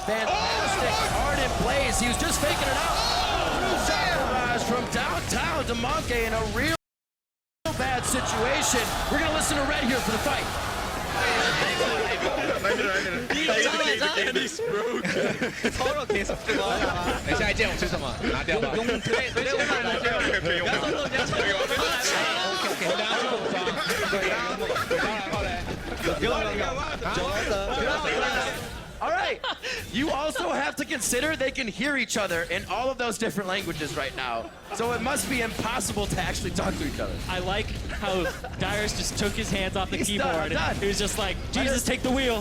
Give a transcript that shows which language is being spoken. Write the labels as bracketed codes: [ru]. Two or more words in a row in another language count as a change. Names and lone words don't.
[en] Fantastic. Arden plays. He was just faking it out. Shot barrage from downtown to Monkey in a real bad situation. We're going to listen to Red here for the fight. He's broke. [ko] 서로 계속 뜨거. [zh] 等一下一件我吃什么？拿掉吧。用对，不要动作，不要动作。OK， 大家去补妆。对，然后嘞， [en] All right. You also have to consider they can hear each other in all of those different languages right now. So it must be impossible to actually talk to each other. I like how Dyrus just took his hands off the keyboard. Done. He was just like, Jesus, take the wheel.